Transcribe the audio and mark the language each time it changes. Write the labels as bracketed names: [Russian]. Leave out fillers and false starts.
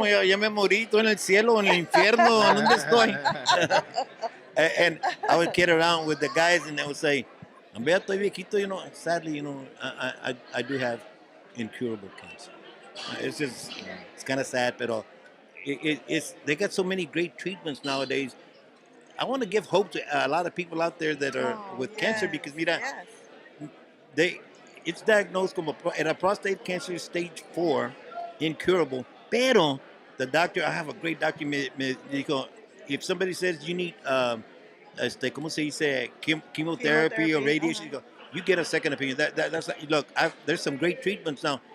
[Spanish] Ya me morí, estoy en el cielo, en el infierno, ¿dónde estoy? [English] And I would kid around with the guys, and they would say, [Spanish] "Vea, estoy viejito." [English] Sadly, I do have incurable cancer. It's kind of sad, but they got so many great treatments nowadays. I want to give hope to a lot of people out there that are with cancer, because [Spanish] mira, [English] it's diagnosed [Spanish] como era [English] prostate cancer stage 4, incurable. [Spanish] Pero [English] the doctor, I have a great doctor, [Spanish] me dijo, [English] if somebody says you need, [Spanish] ¿cómo se dice? [English] Chemotherapy or Chemotherapy, radiation, you get a second opinion. That's look. There's some great treatments now.